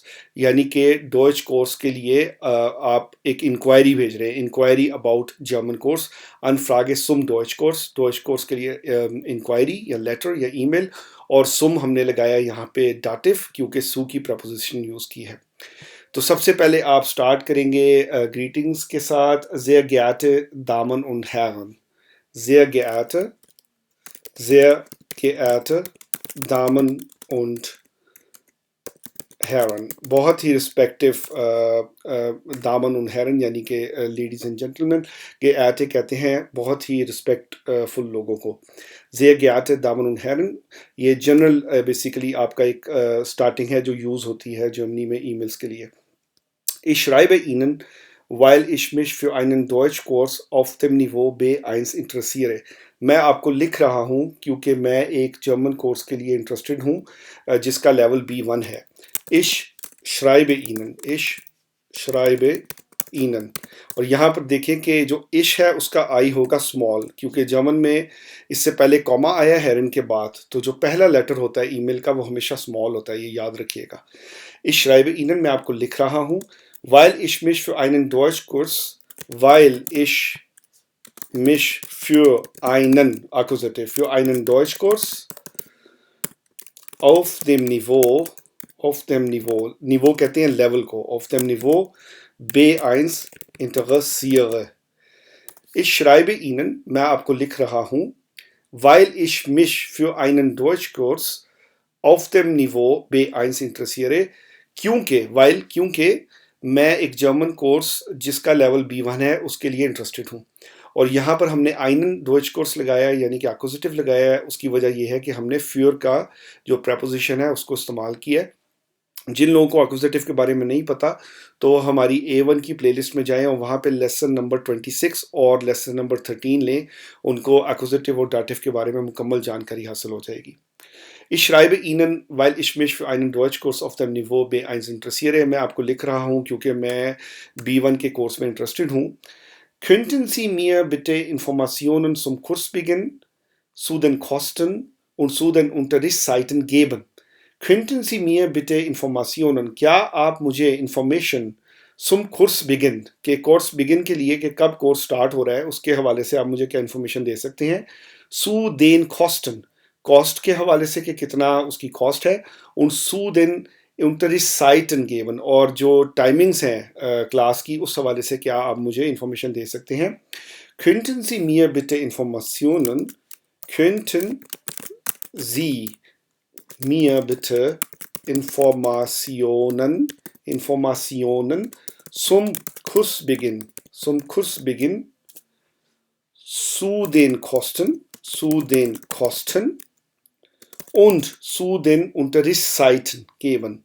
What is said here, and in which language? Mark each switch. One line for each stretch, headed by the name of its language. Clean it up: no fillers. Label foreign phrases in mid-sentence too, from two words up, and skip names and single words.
Hindi: यानी कि
German: Deutsch Kurs
Hindi: के लिए आप एक इंक्वायरी भेज रहे हैं,
English: inquiry about German course.
German: Anfrage zum Deutsch Kurs, Deutsch Kurs
Hindi: के लिए इंक्वायरी या लेटर या ईमेल। और सुम हमने लगाया यहाँ पे डाटिव, क्योंकि सू की प्रपोजिशन यूज़ की है। तो सबसे पहले आप स्टार्ट करेंगे ग्रीटिंग्स के साथ,
German: sehr geehrte Damen und Herren, sehr geehrte, sehr geehrte Damen und Herren।
Hindi: बहुत ही रिस्पेक्टिव
German: Damen und Herren,
Hindi: यानी कि
English: ladies and gentleman.
Hindi: geehrte कहते हैं बहुत ही रिस्पेक्टफुल लोगों को।
German: sehr geehrte Damen und Herren,
Hindi: ये
English: general basically
Hindi: आपका एक स्टार्टिंग है जो यूज़ होती है जर्मनी में ईमेल्स के लिए।
German: Ich schreibe Ihnen, weil ich mich für einen Deutschkurs auf dem Niveau B1 interessiere।
Hindi: मैं आपको लिख रहा हूँ क्योंकि मैं एक
English: German course
Hindi: के लिए इंटरेस्टेड हूँ जिसका लेवल B1 है।
German: Ich schreibe Ihnen, ich schreibe Ihnen।
Hindi: और यहाँ पर देखें कि जो इश है उसका आई होगा स्मॉल, क्योंकि जर्मन में इससे पहले कॉमा आया हेरन के बाद, तो जो पहला लेटर होता है ईमेल का वो हमेशा स्मॉल होता है, ये याद रखिएगा।
German: Ich schreibe Ihnen,
Hindi: मैं आपको लिख रहा हूँ,
German: weil ich mich für einen Deutschkurs, weil ich mich für einen, Akkusativ, für einen Deutschkurs auf dem Niveau, Niveau
Hindi: कहते हैं लेवल को,
German: auf dem Niveau B1 interessiere। Ich schreibe Ihnen,
Hindi: मैं आपको लिख रहा हूँ,
German: weil ich mich für einen Deutschkurs auf dem Niveau B1 interessiere,
Hindi: क्योंकि मैं एक
English: German course
Hindi: जिसका लेवल B1 है उसके लिए इंटरेस्टेड हूँ। और यहाँ पर हमने
German: einen Deutsch Kurs
Hindi: लगाया है, यानी कि एक्विजिटिव लगाया है। उसकी वजह यह है कि हमने फ्योर का जो प्रपोजिशन है उसको इस्तेमाल किया है। जिन लोगों को एक्विजिटिव के बारे में नहीं पता तो हमारी A1 की प्लेलिस्ट में जाएं और वहाँ पे
English: lesson number
Hindi: 26 और
English: lesson number
Hindi: 13 लें। उनको एक्विजिटिव और डाटिव के बारे में मुकम्मल जानकारी हासिल हो जाएगी।
German: Ich schreibe Ihnen, weil ich mich für einen Deutschkurs auf dem Niveau B1 interessiere।
Hindi: मैं आपको लिख रहा हूँ क्योंकि मैं B1 के कोर्स में इंटरेस्टेड हूँ।
German: Könnten Sie mir bitte Informationen zum Kursbeginn, zu den Kosten und zu den Unterrichtszeiten geben? Könnten Sie mir bitte Informationen,
Hindi: क्या आप मुझे इंफॉर्मेशन
German: zum Kurs Beginn,
Hindi: के
German: Kurs Beginn
Hindi: के लिए कि कब कोर्स स्टार्ट हो रहा है उसके हवाले से आप मुझे क्या इन्फॉर्मेशन दे सकते हैं।
German: zu den Kosten,
Hindi: कॉस्ट के हवाले से कि कितना उसकी कॉस्ट है।
German: und zu den Unterrichtszeiten geben,
Hindi: और जो टाइमिंग्स हैं क्लास की उस हवाले से क्या आप मुझे इन्फॉर्मेशन दे सकते हैं।
German: Könnten Sie mir bitte Informationen, könnten Sie mir bitte Informationen zum Kursbeginn, zu den Kosten und zu den Unterrichtszeiten geben.